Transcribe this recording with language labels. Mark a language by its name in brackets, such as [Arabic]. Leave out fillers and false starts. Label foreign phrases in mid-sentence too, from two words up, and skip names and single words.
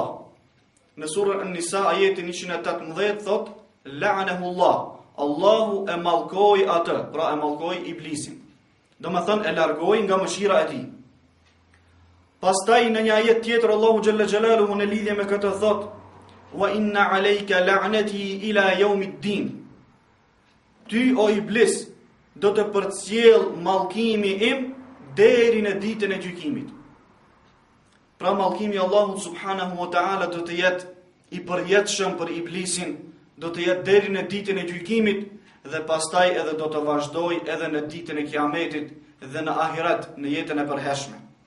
[Albanian] Në surën An-Nisa ajetin 118 thot: [Arabic] لعنه الله. [Albanian] Allahu e mallkoi atë, pra e mallkoi iblisin. Do me thënë e largoi nga mëshira e tij. Pastaj në një ajet tjetër Allahu [Arabic] جل جلاله [Albanian] në lidhje me këtë thot: [Arabic] وإن عليك لعنتي إلى يوم الدين. [Albanian] Ty o iblis do të përcjell mallkimi im deri në ditën e gjykimit. Pra mallkimi i Allahut [Arabic] سبحانه وتعالى [Albanian] do të jetë i përjetshëm për iblisin, do të jetë deri në ditën e gjykimit dhe pastaj edhe do të vazhdoj edhe në ditën e kiametit dhe në ahiret, në jetën e përhershme.